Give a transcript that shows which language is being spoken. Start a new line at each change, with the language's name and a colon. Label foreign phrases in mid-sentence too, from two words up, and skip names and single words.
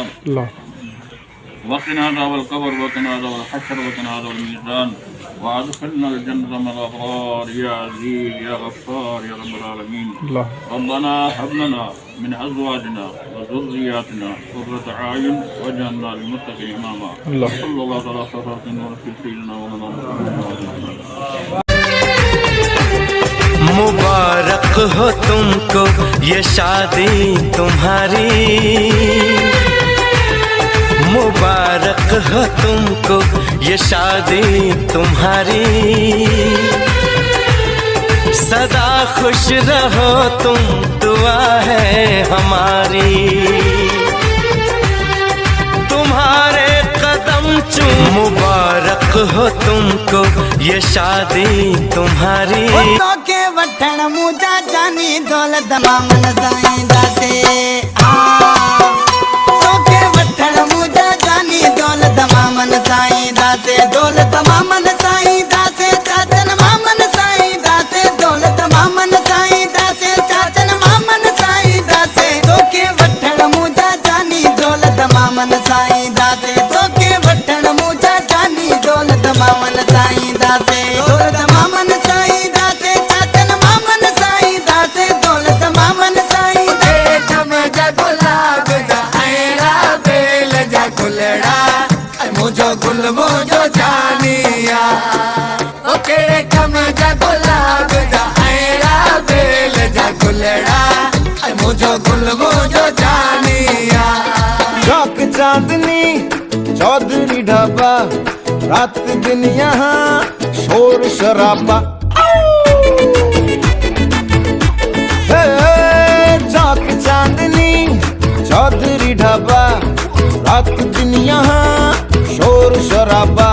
Arabic: وقنا عذاب القبر وقنا عذاب الحشر وقنا عذاب الميزان وادخلنا الجنة مع الأبرار يا عزيز يا غفار يا رب العالمين. ربنا هب لنا من أزواجنا وذرياتنا قرة أعين واجعلنا للمتقين إماما. صلى الله على سيدنا مولانا
Hindi: मुबारक हो तुमको ये शादी तुम्हारी, मुबारक हो तुमको ये शादी तुम्हारी, सदा खुश रहो तुम दुआ है हमारी, तुम्हारे कदम चूम। मुबारक हो तुमको ये शादी तुम्हारी।
Sindhi: के वठण मुजा जानी दौलत मामन साईं दासे, के वठण मुजा जानी दौलत मामन साईं दासे, दौलत मामन साईं दासे, चाचन मामन साईं दासे, दौलत मामन साईं दासे, चाचन मामन साईं दासे, तो के वठण मुजा जानी दौलत मामन साईं दासे, तो के वठण मुजा जानी दौलत मामन साईं दासे, दौलत मामन साईं दासे, चाचन मामन साईं दासे, दौलत मामन साईं दासे। जा गुलाब जा ऐरा बेल जा गुलड़ा मुझो गुल मुझो जानिया, ओ केड़े कम जा गुलाब जा ऐरा बेल जा गुलड़ा मुझो गुल मुझो जानिया।
Hindi: चौक चांदनी चौधरी ढाबा रात दिन यहाँ शोर शराबा। चौक चांदनी चौधरी ढाबा रात दिन यहाँ शोर शराबा।